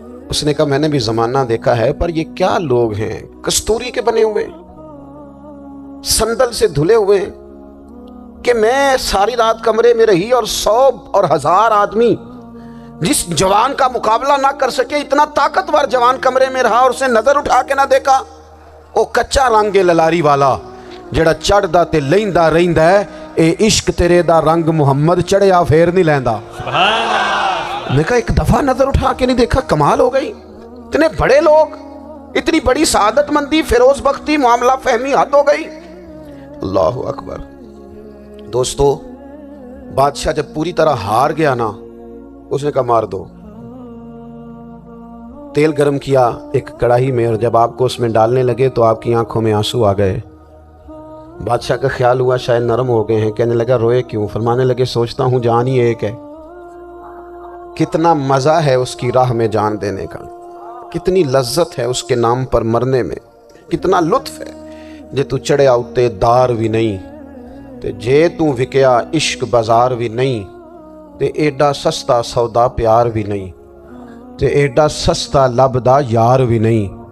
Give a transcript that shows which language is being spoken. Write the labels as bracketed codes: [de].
[ur] اس نے کہا میں نے بھی زمانہ دیکھا ہے، پر یہ کیا لوگ ہیں، کستوری کے بنے ہوئے، سندل سے دھلے ہوئے ہیں، کہ میں ساری رات کمرے میں رہی اور 100 اور 1000 آدمی جس جوان کا مقابلہ نہ کر سکے، اتنا طاقتور جوان کمرے میں رہا اور اسے نظر اٹھا کے نہ دیکھا. [pa] او کچا رنگ للاری والا جڑا چڑھدا تے لیندا رہندا ہے، اے عشق تیرے دا رنگ محمد چڑھیا پھر نہیں لیندا. [ur] میں کہا ایک دفعہ نظر اٹھا کے نہیں دیکھا، کمال ہو گئی. اتنے بڑے لوگ، اتنی بڑی سعادت مندی، فیروز بختی، معاملہ فہمی، حد ہو گئی. اللہ اکبر. دوستو بادشاہ جب پوری طرح ہار گیا نا، اس نے کہا مار دو. تیل گرم کیا ایک کڑاہی میں، اور جب آپ کو اس میں ڈالنے لگے تو آپ کی آنکھوں میں آنسو آ گئے. بادشاہ کا خیال ہوا شاید نرم ہو گئے ہیں. کہنے لگا روئے کیوں؟ فرمانے لگے سوچتا ہوں جان ہی ایک ہے، کتنا مزہ ہے اس کی راہ میں جان دینے کا، کتنی لذت ہے اس کے نام پر مرنے میں، کتنا لطف ہے. [pa] جے تو چڑھیا اتے دار بھی نہیں تے جے تو وکیا عشق بازار بھی نہیں، تے ایڈا سستا سودا پیار بھی نہیں، تے ایڈا سستا لبدا یار بھی نہیں.